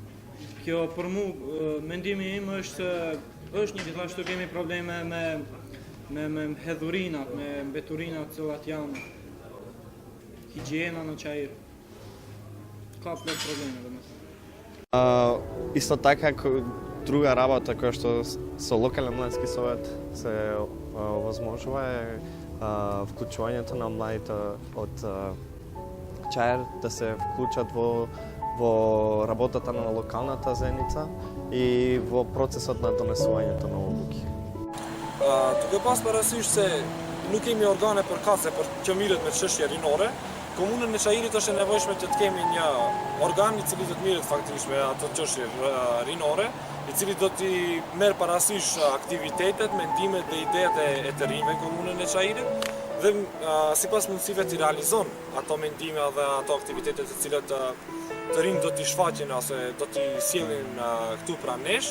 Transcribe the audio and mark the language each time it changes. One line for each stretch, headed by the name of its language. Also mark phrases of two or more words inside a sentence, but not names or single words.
Albanian: Kjo për mu, mendimi im është një gjithashtu kemi probleme me hedhurinat, me mbeturinat cilat janë higjiena në Çajir. Ka plot probleme, domethënë.
Macedonian: Isto така друга работа која што со локален младински совет се овозможува е вклучувањето на младите од Чаир да се вклучат во работата на локалната заедница и во процесот на донесувањето на одлуки.
Albanian: Duke pas parasysh se nuk kemi organe përkatëse për që mirret me çështje rinore, komunën e Çajirit është e nevojshme që të kemi një organ i cili do të mirret faktikisht me ato çështje rinore, i cili do t'i merr parasysh aktivitetet, mendimet dhe idetë e të rinjve në komunën e Çajirit dhe sipas mundësive t'i realizon ato mendime dhe ato aktivitete të cilat të rinjt do t'i shfaqin ose do t'i sjellin këtu pranë nesh.